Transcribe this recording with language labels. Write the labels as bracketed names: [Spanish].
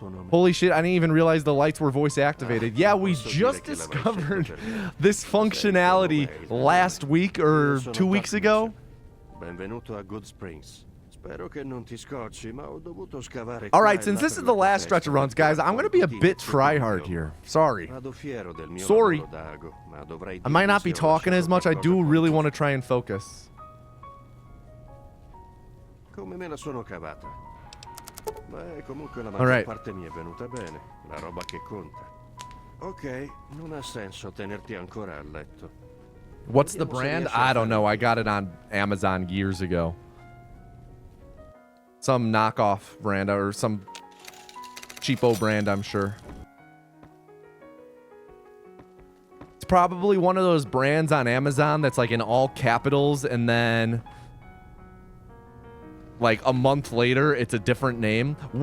[English] Holy shit, I didn't even realize the lights were voice activated. Yeah, we just discovered this functionality last week or 2 weeks ago. [Italian] Benvenuto a Good Springs. Spero che non ti scocci, ma ho dovuto scavare. [English] All right, since this is the last stretch of runs, guys, I'm going to be a bit tryhard here. Sorry. Sorry. I might not be talking as much. I do really want to try and focus. [Italian] Come me la sono cavata. Beh, comunque la [English] All [Italian] maggior [English] right. [Italian] parte mi è venuta bene, la roba che conta. Ok, non ha senso tenerti ancora a letto. [English] What's the brand? I don't know. I got it on Amazon years ago. Some knockoff brand or some cheapo brand, I'm sure. It's probably one of those brands on Amazon that's like in all capitals, and then like a month later, it's a different name.